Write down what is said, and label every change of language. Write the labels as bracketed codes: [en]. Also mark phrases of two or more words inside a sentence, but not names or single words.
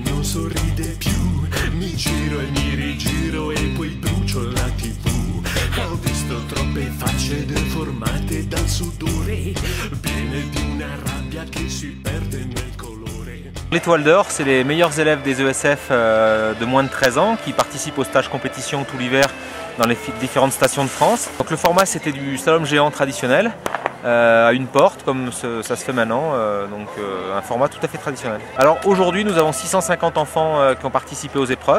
[it] sorride più, mi giro e mi rigiro e poi brucio la TV. Ho visto troppe facce deformate dal sudore, piene di una rabbia che si perde nel colore. [fr] L'Étoile d'Or, c'est les meilleurs élèves des ESF de moins de 13 ans qui participent aux stages compétition tout l'hiver dans les différentes stations de France. Donc le format, c'était du slalom géant traditionnel, à une porte comme ça se fait maintenant, donc un format tout à fait traditionnel. Alors aujourd'hui nous avons 650 enfants qui ont participé aux épreuves.